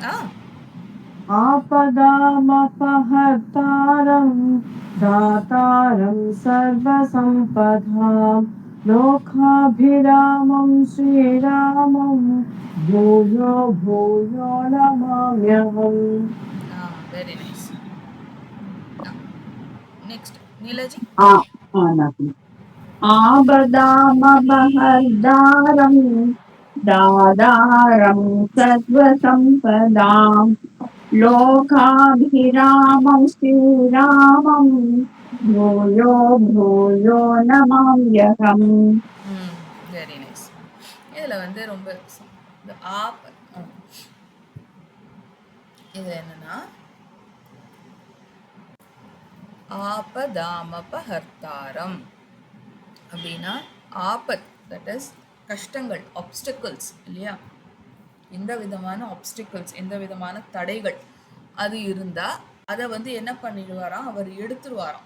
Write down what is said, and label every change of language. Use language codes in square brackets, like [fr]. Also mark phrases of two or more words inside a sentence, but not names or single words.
[sa] आपदामपहर्तारं दातारं सर्वसम्पदाम् लोकाभिरामं श्रीरामं भूयो भूयो नमाम्यहम् [en] very nice next नीलाजी [sa] आपदामपहर्तारं दातारं सर्वसम्पदाम् लोकाभिरामं श्रीरामं भूयो भूयो नमाम्यहम् [en] very nice. [ta] இதில் வந்து ரொம்ப இந்த இது என்னன்னா ஆபதாமபஹர்த்தாரம் அப்படின்னா ஆபத், [en] that is [ta] கஷ்டங்கள், ஆப்ஸ்டிக்கிள்ஸ் இல்லையா, எந்த விதமான ஆப்ஸ்டிக்கிள்ஸ், எந்த விதமான தடைகள் அது இருந்தால் அதை வந்து என்ன பண்ணிடுவாராம், அவர் எடுத்துருவாராம்.